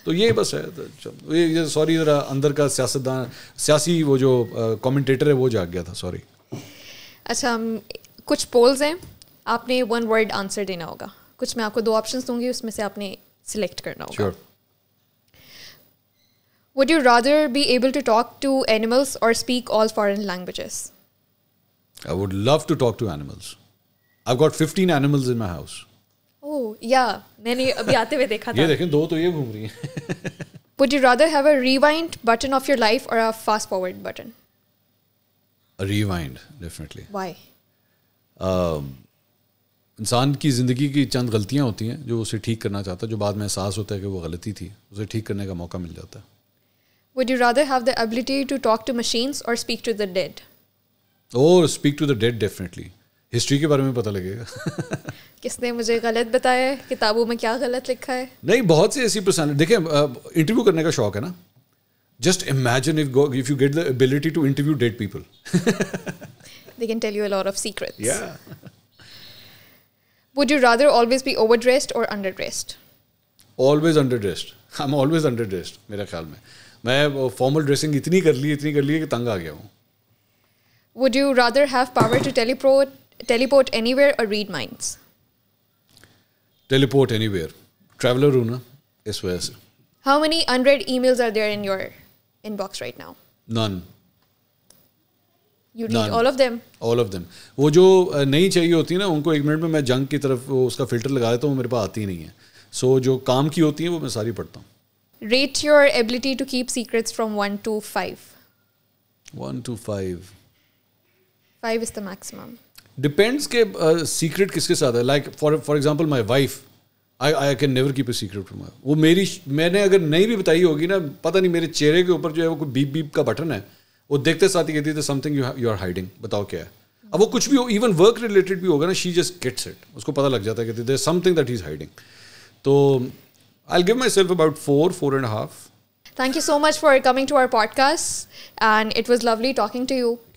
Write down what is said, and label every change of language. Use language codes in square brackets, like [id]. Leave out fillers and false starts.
[ur] تو یہ بس ہے. یہ سوری ذرا اندر کا سیاستدان, سیاسی وہ جو کامنٹیٹر ہے وہ جاگ گیا تھا, سوری. اچھا, کچھ پولز ہیں, آپ نے 1 ورڈ آنسر دینا ہوگا. کچھ میں آپ کو 2 آپشنس دوں گی, اس میں سے آپ نے سلیکٹ کرنا ہوگا. [en] Would you rather be able to talk to animals or speak all foreign languages? I would love to talk to animals. I've got 15 animals in my house. Oh, yeah. [ur] میں نے ابھی آتے ہوئے دیکھا تھا. یہ دیکھیں 2 تو یہ گھوم رہی ہیں. [en] Would you rather have a rewind button of your life or a fast forward button? A rewind, definitely. Why? [ur] انسان کی زندگی کی چند غلطیاں ہوتی ہیں جو اسے ٹھیک کرنا چاہتا ہے, جو بعد میں احساس ہوتا ہے کہ وہ غلطی تھی, اسے ٹھیک کرنے کا موقع مل جاتا ہے. [en] Would you rather have the ability to talk to machines or speak to the dead? Oh, speak to the dead, definitely. [ur] History کے بارے میں پتہ لگے گا. کس نے مجھے غلط بتایا ہے, کتابوں میں کیا غلط لکھا ہے. نہیں, بہت سی ایسی پرسنالٹی, دیکھیں انٹرویو کرنے کا شوق ہے نا, [en] Just imagine if you get the ability to interview dead people. They can tell you a lot of secrets. Yeah. Would you rather always be overdressed or underdressed? Always underdressed. I'm always underdressed, [ur] میرے خیال میں formal dressing اتنی کر لی کہ تنگ آ گیا ہوں. [en] Would you rather have power to teleport anywhere or read minds? Teleport anywhere. [ur] Traveler ہوں نا, اس وجہ سے. [en] How many unread emails are there in your inbox right now? None. You read all of them? All of them. [ur] وہ جو نہیں چاہیے ہوتی ہیں نا, ان کو 1 منٹ میں جنک کی طرف اس کا فلٹر لگا دیتا ہوں, میرے پاس آتی ہی نہیں ہے. سو جو کام کی ہوتی ہیں وہ میں ساری پڑھتا ہوں. [en] Rate your ability to keep secrets from 1 to 5. 1 to 5. 5 is the maximum. [ur] Depends کہ سیکرٹ کس کے ساتھ ہے. [en] Like for example my wife, I can never keep a secret from her. [ur] وہ میں نے اگر نہیں بھی بتائی ہوگی نا, پتہ نہیں میرے چہرے کے اوپر جو ہے وہ کوئی بیپ بیپ کا بٹن ہے, وہ دیکھتے ساتھ ہی کہتی ہے [en] something you are hiding, [ur] بتاؤ کیا ہے. اب وہ کچھ بھی ہو, [en] even work related [ur] بھی ہوگا نا, [en] she just gets it, [ur] اس کو پتہ لگ جاتا ہے کہ [en] There something that he is hiding. [ur] تو [en] I'll give myself about 4.5. Thank you so much for coming to our podcast, and it was lovely talking to you.